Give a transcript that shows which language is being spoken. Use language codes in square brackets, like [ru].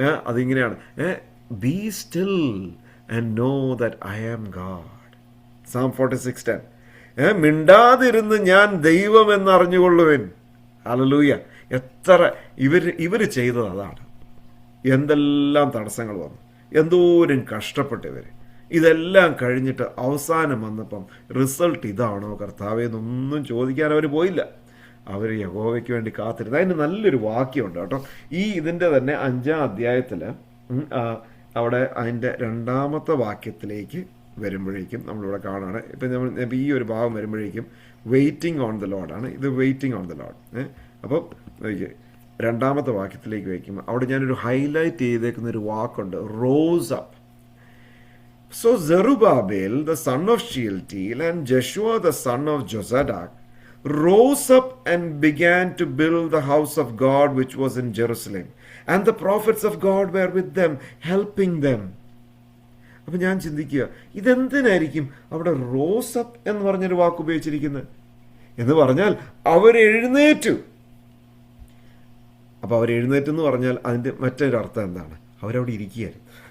[ml] അതിങ്ങനെയാണ്, [en] Be still and know that I am God. Psalm 46:10. [ml] മിണ്ടാതിരുന്ന് ഞാൻ ദൈവം എന്നറിഞ്ഞുകൊള്ളുവിൻ. ഹല്ലേലൂയ. എത്ര ഇവർ ചെയ്തത് അതാണ്. എന്തെല്ലാം തടസ്സങ്ങൾ വന്നു, എന്തോരം കഷ്ടപ്പെട്ടവർ. ഇതെല്ലാം കഴിഞ്ഞിട്ട് അവസാനം വന്നപ്പം റിസൾട്ട് ഇതാണോ കർത്താവേ എന്നൊന്നും ചോദിക്കാൻ അവർ പോയില്ല. അവർ യഹോവയ്ക്ക് വേണ്ടി കാത്തിരുന്നു. അതിന് നല്ലൊരു വാക്യമുണ്ട് കേട്ടോ. ഇതിൻ്റെ തന്നെ 5-ാം അധ്യായത്തിൽ അവിടെ അതിൻ്റെ 2-ാമത്തെ വാക്യത്തിലേക്ക് വരുമ്പോഴേക്കും നമ്മളിവിടെ കാണുകയാണ്. ഇപ്പം നമ്മൾ ഈ ഒരു ഭാഗം വരുമ്പോഴേക്കും [en] Waiting on the ലോഡാണ്. [ml] ഇത് [en] Waiting on the load. [ml] അപ്പോൾ 2-ാമത്തെ വാക്യത്തിലേക്ക് വയ്ക്കുമ്പോൾ അവിടെ ഞാനൊരു ഹൈലൈറ്റ് ചെയ്തേക്കുന്ന ഒരു വാക്കുണ്ട്, rose up. [en] So Zerubbabel, the son of Shealtiel, and Joshua, the son of Jozadak, rose up and began to build the house of God which was in Jerusalem. And the prophets of God were with them, helping them. [ml] അപ്പം ഞാൻ ചിന്തിക്കുക, ഇതെന്തിനായിരിക്കും അവിടെ rose up എന്ന് പറഞ്ഞൊരു വാക്ക് ഉപയോഗിച്ചിരിക്കുന്നത്? എന്ന് പറഞ്ഞാൽ അവരെഴുന്നേറ്റു. അപ്പോൾ അവരെഴുന്നേറ്റെന്ന് പറഞ്ഞാൽ അതിൻ്റെ മറ്റൊരർത്ഥം എന്താണ്? അവരവിടെ ഇരിക്കുകയായിരുന്നു.